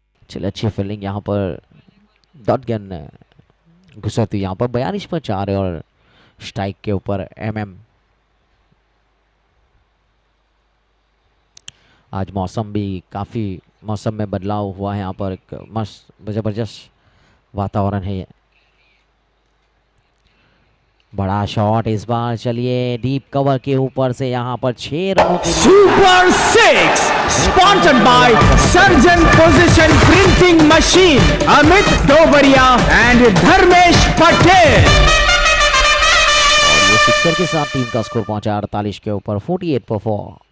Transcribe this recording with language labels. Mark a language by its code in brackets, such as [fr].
[hi] चलिए अच्छी फील्डिंग यहाँ पर, डॉट गन घुसती यहाँ पर 42 पर 4 है और स्ट्राइक के ऊपर आज मौसम भी काफ़ी, मौसम में बदलाव हुआ है यहाँ पर, एक मस्त ज़बरदस्त वातावरण है ये। बड़ा शॉट इस बार, चलिए डीप कवर के ऊपर से यहाँ पर 6 रनों के लिए [en] Super 6 sponsored by Surgeon Position Printing Machine, Amit Dobaria and Dharmesh Patel. [hi] और ये सिक्सर के साथ टीम का स्कोर पहुंचा 48 के ऊपर 48 पर 4।